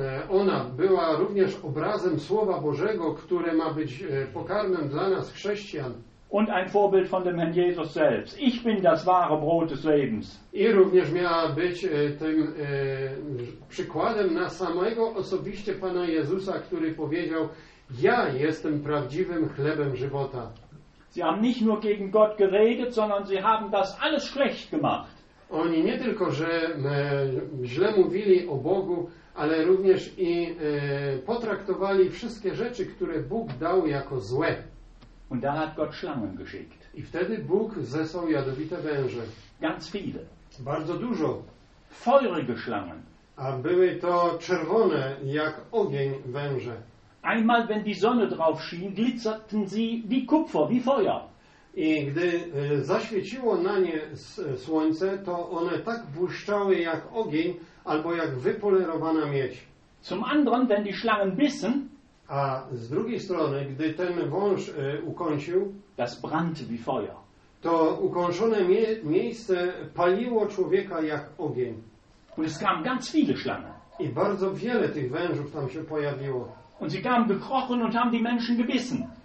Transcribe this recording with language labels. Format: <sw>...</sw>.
<pl>Ona była również obrazem Słowa Bożego, które ma być pokarmem dla nas, chrześcijan.</pl> <de>Und ein Vorbild von dem Herrn Jesus selbst. Ich bin das wahre Brot des Lebens.</de> <pl>I również miała być tym przykładem na samego osobiście Pana Jezusa, który powiedział, ja jestem prawdziwym chlebem żywota.</pl> <de>Sie haben nicht nur gegen Gott geredet, sondern sie haben das alles schlecht gemacht.</de> <pl>Oni nie tylko, że źle mówili o Bogu, ale również i potraktowali wszystkie rzeczy, które Bóg dał jako złe.</pl> <de>Und da hat Gott Schlangen geschickt.</de> <pl>I wtedy Bóg zesłał jadowite węże.</pl> <de>Ganz viele.</de> <pl>Bardzo dużo.</pl> <de>Feurige Schlangen.</de> <pl>A były to czerwone jak ogień węże.</pl> <de>Einmal, wenn die Sonne drauf schien, glitzerten sie wie Kupfer, wie Feuer.</de> <pl>I gdy zaświeciło na nie słońce, to one tak błyszczały jak ogień albo jak wypolerowana miedź.</pl> <de>Zum anderen, wenn die Schlangen bissen,</de> <pl>a z drugiej strony, gdy ten wąż ukąsił,</pl> <de>das brannte wie Feuer.</de> <pl>To ukąszone miejsce paliło człowieka jak ogień.</pl> <de>Und es kam ganz viele Schlangen.</de> <pl>I bardzo wiele tych wężów tam się pojawiło.</pl> <de>Und sie kamen gekrochen und haben die Menschen gebissen.</de>